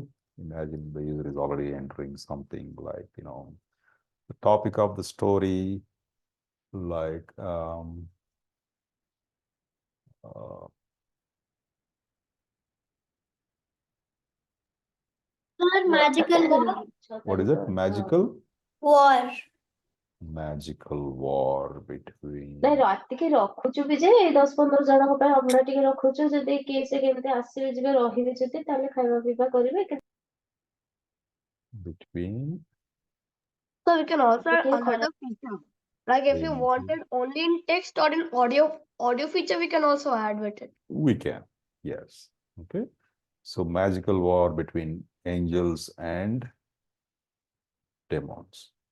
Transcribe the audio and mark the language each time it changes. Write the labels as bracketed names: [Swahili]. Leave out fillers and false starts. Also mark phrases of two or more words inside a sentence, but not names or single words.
[English] Imagine the user is already entering something like, the topic of the story, like Magical war. what is it? War. Magical war between. [Odia] ନାଇଁ ରାତିକି ରଖୁଛୁ ବି ଯେ 10-15 ଜଣଙ୍କ ପାଇଁ ଅଭଡ଼ା ଟିକେ ରଖୁଛୁ ଯଦି କିଏ ସେ କେମିତି ଆସିବେ ଯିବେ ରହିବେ ଯଦି ତାହେଲେ ଖାଇବା ପିଇବା କରିବେ [English] Between. So we can also add another feature. Like if you wanted only in text or in audio feature, we can also add with it. We can, yes. Okay. So magical war between angels and demons.